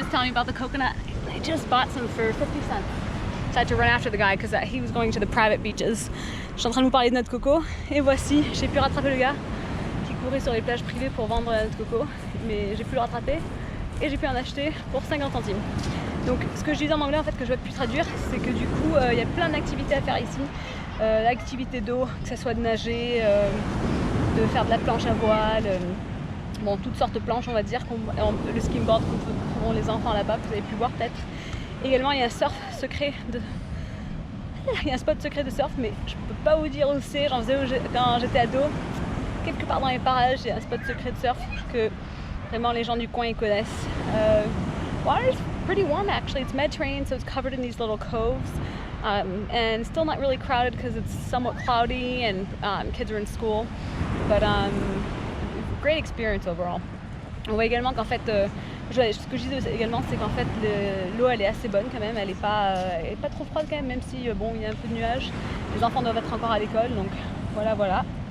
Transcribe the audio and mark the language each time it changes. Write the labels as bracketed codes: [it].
[en] About the coconut, I just bought some for 50 cents. So I had to run after the guy because he was going to the private beaches. [fr] Je suis en train de vous parler de noix de coco et voici, j'ai pu rattraper le gars qui courait sur les plages privées pour vendre la noix de coco, mais j'ai pu le rattraper et j'ai pu en acheter pour 50 centimes. Donc ce que je disais en anglais en fait que je vais plus traduire, c'est que du coup il y a plein d'activités à faire ici, l'activité d'eau, que ce soit de nager, de faire de la planche à voile. Bon, toutes sortes de planches, on va dire, le skimboard que feront les enfants là-bas, que vous avez pu voir peut-être. Également, il y a un surf secret il y a un spot secret de surf, mais je peux pas vous dire où c'est. J'en faisais quand j'étais ado. Quelque part dans les parages, il y a un spot secret de surf que vraiment les gens du coin ils connaissent. [en] Water's pretty warm actually. It's Mediterranean, so it's covered in these little coves. And still not really crowded because it's somewhat cloudy and kids are in school. But great experience overall. [fr] On voit également qu'en fait, ce que je disais également, c'est qu'en fait l'eau elle est assez bonne quand même, elle est pas trop froide quand même, même si bon il y a un peu de nuages. Les enfants doivent être encore à l'école, donc voilà.